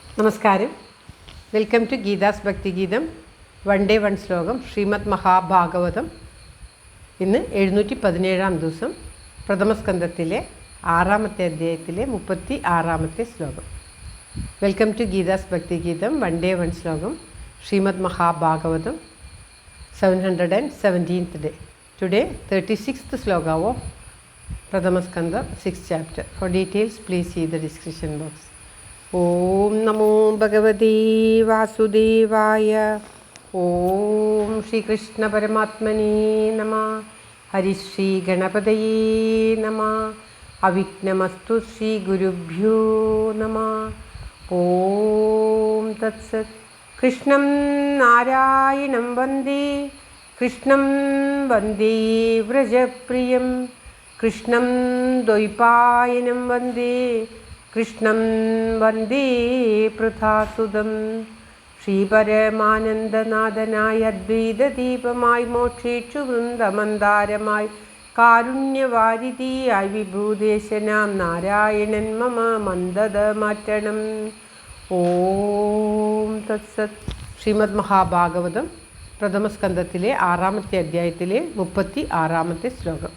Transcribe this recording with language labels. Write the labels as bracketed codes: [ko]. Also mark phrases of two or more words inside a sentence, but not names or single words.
[ml] നമസ്കാരം. [en] welcome to [ml] ഗീതാസ് ഭക്തിഗീതം. [en] one day one [ml] ശ്ലോകം. ശ്രീമദ് മഹാഭാഗവതം. ഇന്ന് 717 ദിവസം. പ്രഥമസ്കന്ധത്തിലെ 6-ാമത്തെ അധ്യായത്തിലെ 36-ാമത്തെ ശ്ലോകം. [en] welcome to [ml] ഗീതാസ് ഭക്തിഗീതം. [en] one day one [ml] ശ്ലോകം. ശ്രീമദ് മഹാഭാഗവതം 717th day. [en] Today 36th sloka of Prathamaskandha 6th chapter. For details please see the description box. [sa] ॐ नमो भगवते वासुदेवाय. ॐ श्री कृष्ण परमात्मने नमः. हरि श्री गणपतये नमः. अविघ्नमस्तु श्री गुरुभ्यो नमः. ॐ तत् सत्. कृष्णं नारायणं वन्दे. कृष्णं वन्दे व्रजप्रियम्. कृष्णं द्वैपायनं वन्दे. कृष्णं वन्दे पार्थसूदम्. [ml] ശ്രീ പരമാനന്ദനദനായി അദ്വൈത ദീപമായി മോക്ഷേച്ചു വൃന്ദമന്ദാരമായ് Karuണ്യവാരിധിയായി വിഭൂദേശനാം നാരായണൻ മമ മന്ദദമാറ്റണം. [sa] ഓം തത്സത്. [ml] ശ്രീമദ് മഹാഭാഗവതം പ്രഥമസ്കന്ധത്തിലെ 6-ാമത്തെ അധ്യായത്തിലെ 36-ാമത്തെ ശ്ലോകം.